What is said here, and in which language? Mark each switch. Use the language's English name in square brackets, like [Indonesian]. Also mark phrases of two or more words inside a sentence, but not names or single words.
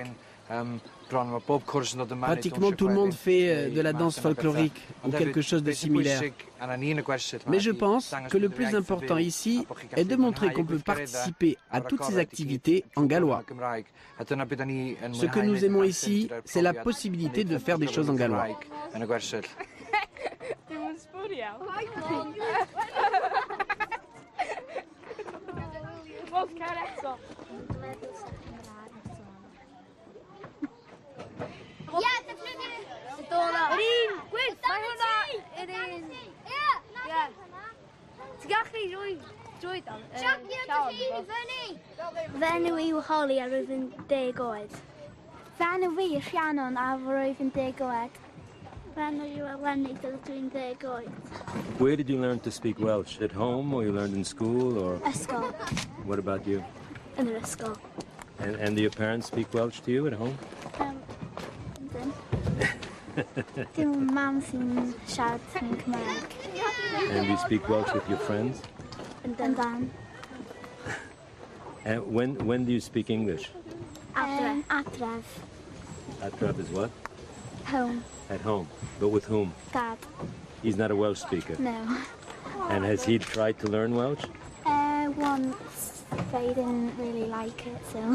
[French] Pratiquement tout le monde fait de la danse folklorique ou quelque chose de similaire. Mais je pense que le plus important ici est de montrer qu'on peut participer à toutes ces activités en gallois. Ce que nous aimons ici, c'est la possibilité de faire des choses en gallois. [Welsh] Yeah, defnyddio. Yr un, gwyth, mae hwnna yr un. Ie. Ti'n gallu drwy dan? Siapio dy hun i fyny. Fy enw i yw Holly a rwyf yn 10 oed. Fy enw fi yw Rhiannon a rwyf yn 10 oed. Fy enw i yw Eleni a dwi'n 10 oed. [English] Where did you learn to speak Welsh? At home or you learned in school? Or? [Welsh] Ysgol. [English] What about you? [Welsh] Yn yr ysgol. [English] And do your parents speak Welsh to you at home? [Welsh] Dim mam sy'n siarad yn Cymraeg. [English] And do you speak Welsh with your friends? [Welsh] Yn dan. [English] And when do you speak English? [Welsh] Adref. Adref. [English] Adref is what? Home. At home. But with whom? Dad. He's not a Welsh speaker? No. And has he tried to learn Welsh? Once, but he didn't really like it, so...